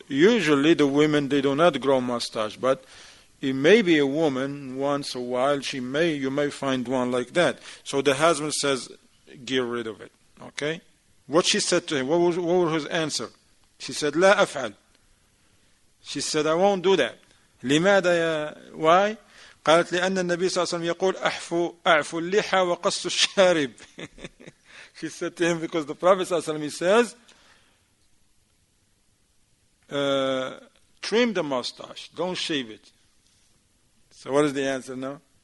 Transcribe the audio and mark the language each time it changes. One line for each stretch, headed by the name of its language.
English: Usually the women, they do not grow mustache, but it may be a woman once a while, you may find one like that. So the husband says, get rid of it, okay? What she said to him, what was his answer? She said,
Arabic: لا أفعل.
English: She said, I won't do that.
Arabic: لماذا
English: why?
Arabic: قالت لأن النبي صلى الله عليه وسلم يقول أعفو اللحى وقص الشارب.
English: She said to him, because the Prophet
Arabic: صلى الله عليه وسلم,
English: he says, trim the mustache, don't shave it. So what is the answer now?